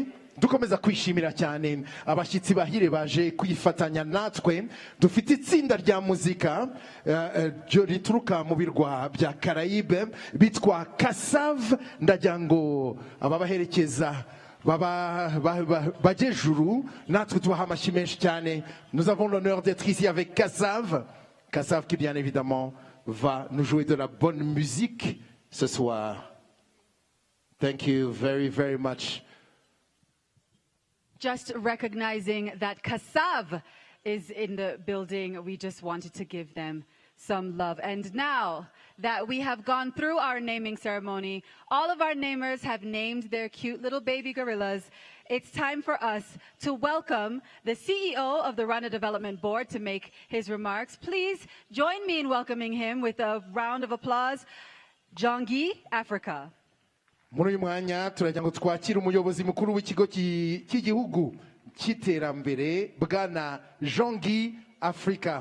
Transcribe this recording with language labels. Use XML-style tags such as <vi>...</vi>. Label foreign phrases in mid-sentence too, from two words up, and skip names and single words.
<rw>dukomeza kwishimira cyane abashyitsi bahire baje kwifatanya natwe. Dufite itsinda rya muzika rituruka mu birwa bya Caraïbe bitwa Kassav. ndagira ngo ababaherekeza bajejuru natwe tubaha amashyi menshi cyane.</rw> <fr>Nous avons l'honneur d'être ici avec Kassav. Kassav qui bien évidemment va nous jouer de la bonne musique ce soir.</fr> <en>Thank you very, very much. Just recognizing that Kassav is in the building, we just wanted to give them some love. And now that we have gone through our naming ceremony, all of our namers have named their cute little baby gorillas. It's time for us to welcome the CEO of the Rwanda Development Board to make his remarks. Please join me in welcoming him with a round of applause. Jongi, Africa.</en> <rw>Muri uyu mwanya turagira ngo twakire umuyobozi mukuru w'ikigo cy'igihugu cy'iterambere bwana Jongi Africa.</rw>